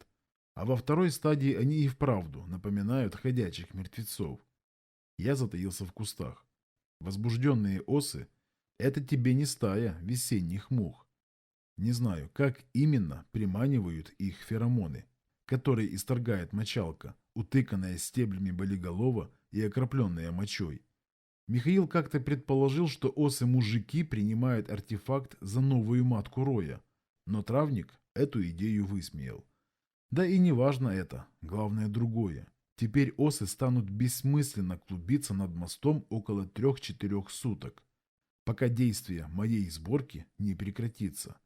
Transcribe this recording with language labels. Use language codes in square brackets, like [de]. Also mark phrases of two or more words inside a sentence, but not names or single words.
[ru] А во второй стадии они и вправду напоминают ходячих мертвецов. Я затаился в кустах. Возбужденные осы – это тебе не стая весенних мух. Не знаю, как именно приманивают их феромоны, которые исторгает мочалка, утыканная стеблями болиголова и окропленная мочой. Михаил как-то предположил, что осы-мужики принимают артефакт за новую матку роя, но травник эту идею высмеял. Да и не важно это, главное другое. Теперь осы станут бессмысленно клубиться над мостом около 3-4 суток, пока действие моей сборки не прекратится.